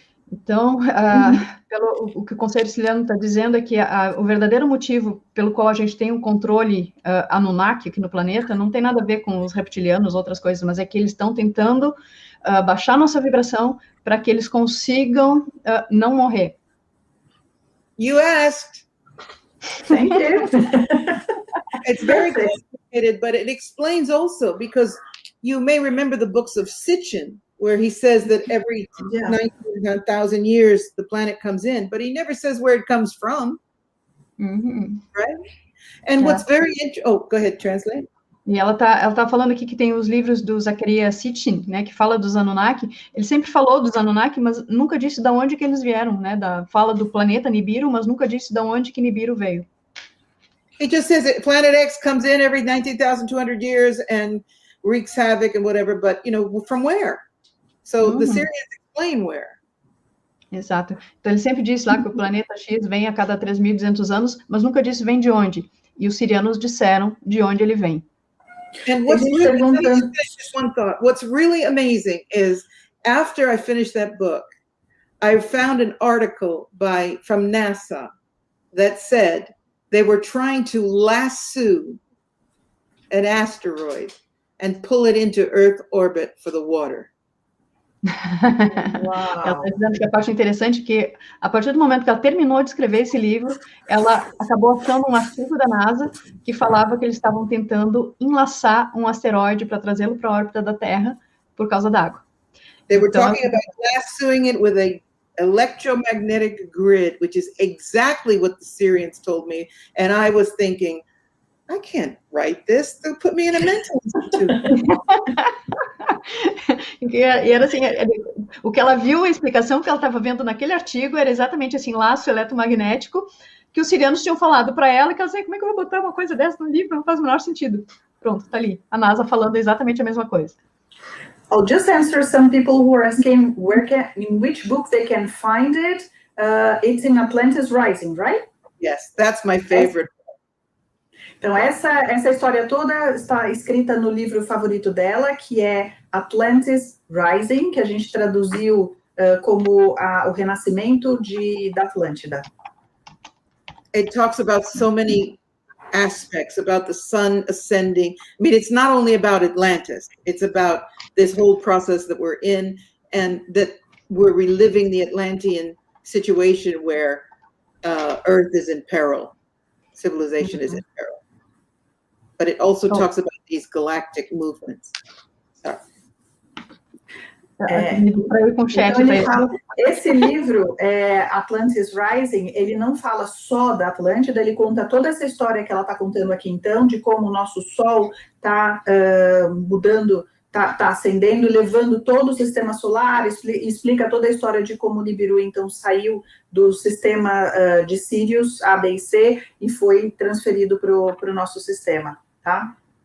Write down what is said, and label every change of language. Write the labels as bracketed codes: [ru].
[pt] Então, o que o Conselho Siciliano está dizendo é que o verdadeiro motivo pelo qual a gente tem um controle Anunnaki aqui no planeta não tem nada a ver com os reptilianos, outras coisas, mas é que eles estão tentando baixar nossa vibração para que eles consigam não morrer. [en] You asked. Thank you. It's very complicated, but it explains also, because you may remember the books of Sitchin, where he says that every 19,000 years the planet comes in, but he never says where it comes from. Right? And what's very interesting... Oh, go ahead, translate. [pt] E ela tá falando aqui que tem os livros do Zachariah Sitchin, né, que fala dos Anunnaki. Ele sempre falou dos Anunnaki, mas nunca disse de onde que eles vieram, né? Fala do planeta Nibiru, mas nunca disse de onde que Nibiru veio. [en] It just says that Planet X comes in every 19,200 years and wreaks havoc and whatever, but, you know, from where? So the Syrians explain where. [pt] Exato. Então ele sempre diz lá que o planeta X vem a cada 3.200 anos, mas nunca disse vem de onde. E os sirianos disseram de onde ele vem. [en] And what's really, just one thought. What's really amazing is after I finished that book, I found an article from NASA that said they were trying to lasso an asteroid and pull it into Earth orbit for the water. [pt] Ela está dizendo que a parte interessante é que, a partir do momento que ela terminou de escrever esse livro, ela acabou achando um artigo da NASA que falava que eles estavam tentando enlaçar um asteroide para trazê-lo para a órbita da Terra por causa da água. [en] They were talking about lassoing it with a electromagnetic grid, which is exactly what the Syrians told me, and I was thinking, I can't write this. They'll put me in a mental institute. [pt] E era assim, o que ela viu, a explicação que ela estava vendo naquele artigo era exatamente assim, laço eletromagnético, que os sirianos tinham falado para ela, que ela dizia, como é que eu vou botar uma coisa dessa no livro? Não faz o menor sentido. Pronto, tá ali. A NASA falando exatamente a mesma coisa. [en] I'll just answer some people who are asking in which book they can find it. It's in Atlantis Rising, right? Yes, that's my favorite. [pt] Então, essa história toda está escrita no livro favorito dela, que é Atlantis Rising, que a gente traduziu como o renascimento da Atlântida. [en] It talks about so many aspects, about the sun ascending. I mean, it's not only about Atlantis, it's about this whole process that we're in, and that we're reliving the Atlantean situation where Earth is in peril, civilization is in peril. But it also talks about these galactic movements. Sorry. [pt] Então ele fala, esse livro, Atlantis Rising, ele não fala só da Atlântida, ele conta toda essa história que ela está contando aqui, então, de como o nosso Sol está mudando, está ascendendo, levando todo o sistema solar, explica toda a história de como o Nibiru, então, saiu do sistema de Sírius, A, B e C, e foi transferido para o nosso sistema, tá?